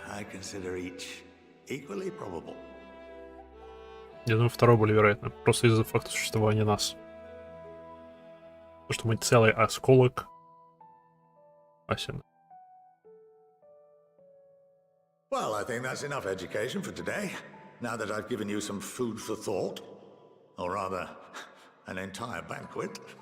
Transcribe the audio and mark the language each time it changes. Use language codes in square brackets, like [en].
[en] I consider each equally probable. [ru] Я думаю, второе более вероятно. Просто из-за факта существования нас. Потому что мы целый осколок. Асина. [en] Well, I think that's enough education for today. Now that I've given you some food for thought. Or rather, an entire banquet.